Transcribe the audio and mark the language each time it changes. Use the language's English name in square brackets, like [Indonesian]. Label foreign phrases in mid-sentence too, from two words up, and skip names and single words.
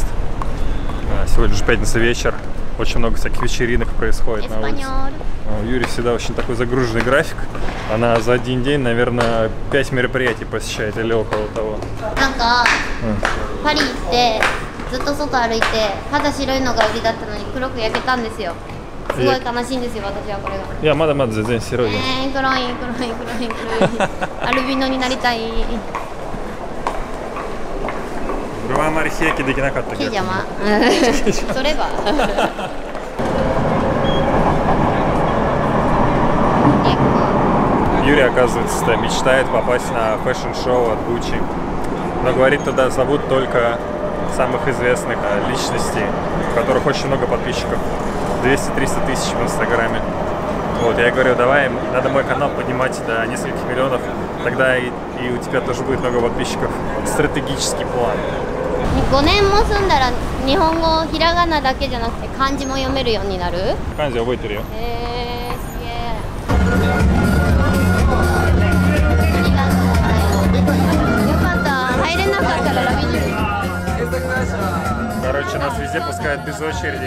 [Russian] Сегодня же пятница вечер. Очень много всяких вечеринок происходит на улице. У Юрия всегда очень такой загруженный график. Она за один день, наверное, 5 мероприятий посещает или около того. [Japanese] なんかパリ行ってずっと外歩いて肌白いのが売りだったのに黒く焼けたんですよ。すごい悲しいんですよ、私はこれが。いや、まだまだ全然白いよ。黒い。アルビノになりたい。俺はあまり日焼けできなかったけど。毛邪魔。それば。 [Russian] Юрий, оказывается, мечтает попасть на фэшн-шоу от Gucci. Но говорит, туда зовут только самых известных личностей, у которых очень много подписчиков. 200-300 тысяч в Инстаграме. Вот, я говорю, давай, надо мой канал поднимать до нескольких миллионов, тогда и у тебя тоже будет много подписчиков. Стратегический план. [Japanese] 5 年も住んだら日本語ひらがなだけじゃなくて漢字も読めるようになる？漢字覚えてるよ。すげえ。ありがとうございます。よかった。入れなかったらラビジュ。 [Russian] Короче, нас везде пускают без очереди.